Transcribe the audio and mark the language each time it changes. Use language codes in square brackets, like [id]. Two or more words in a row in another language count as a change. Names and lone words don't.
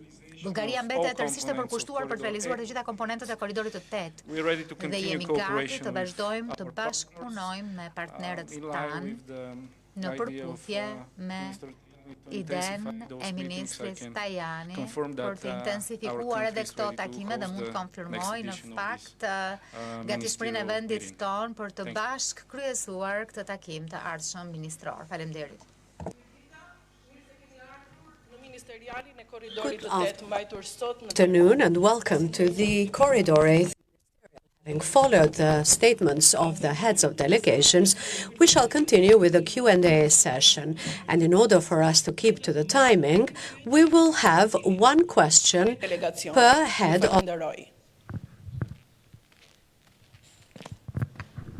[sq] Bullgaria mbetet tërësisht e përkushtuar për të realizuar të gjitha komponentët e korridorit të 8 dhe jemi gati të vazhdojmë të bashkëpunojmë me partnerët tanë në përputhje me idenë e ministrit Tajani për të intensifikuar edhe këto takime dhe mund të konfirmoj në fakt gatishmërinë e vendit tonë për të bashkë kryesuar këtë takim të ardhshëm ministror. Faleminderit. [en] Good afternoon and welcome to the Corridor 8. Having followed the statements of the heads of delegations, we shall continue with the Q&A session. And in order for us to keep to the timing, we will have one question per head of...